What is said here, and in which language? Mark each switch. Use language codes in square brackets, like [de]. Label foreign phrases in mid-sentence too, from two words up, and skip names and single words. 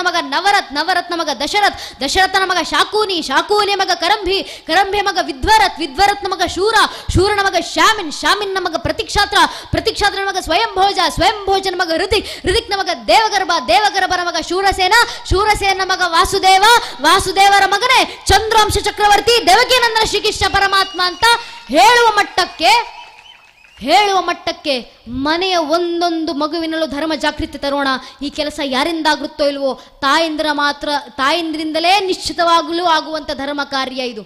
[kn] ಮಗ ನವರಥ್, ನವರತ್ನ ಮಗ ದಶರಥ್, ದಶರಥನ ಮಗ ಶಾಕೂನಿ, ಶಾಕೂನಿಯ ಮಗ ಕರಂಭಿ, ಕರಂಭಿಯ ಮಗ ವಿದ್ವರಥ್, ವಿದ್ವರಥನ ಮಗ ಶೂರ, ಶೂರನ ಮಗ ಶಾಮಿನ್, ಶಾಮಿನ್ನ ಮಗ ಪ್ರತಿಕ್ಷಾತ್ರ, ಪ್ರತಿಕ್ಷಾತ್ರನ ಮಗ ಸ್ವಯಂಭೋಜ, ಸ್ವಯಂಭೋಜನ ಮಗ ಋತಿಕ್, ಋತಿಕ್ನ ಮಗ ದೇವಗರ್ಭ, ದೇವಗರ್ಭನ ಮಗ ಶೂರಸೇನ, ಶೂರಸೇನ ಮಗ ವಾಸುದೇವ, ವಾಸುದೇವರ ಮಗನೇ ಚಂದ್ರಾಂಶ ಚಕ್ರವರ್ತಿ ದೇವಕೀನಂದನ ಶ್ರೀಕೃಷ್ಣ ಪರಮಾತ್ಮ ಅಂತ ಹೇಳುವ ಮಟ್ಟಕ್ಕೆ ಮನೆಯ ಒಂದೊಂದು ಮಗುವಿನಲ್ಲೂ ಧರ್ಮ ಜಾಗೃತಿ ತರೋಣ. ಈ ಕೆಲಸ ಯಾರಿಂದಾಗುತ್ತೋ ಇಲ್ವೋ ತಾಯಿಂದ್ರಿಂದಲೇ ನಿಶ್ಚಿತವಾಗಲೂ ಆಗುವಂಥ ಧರ್ಮ ಕಾರ್ಯ ಇದು.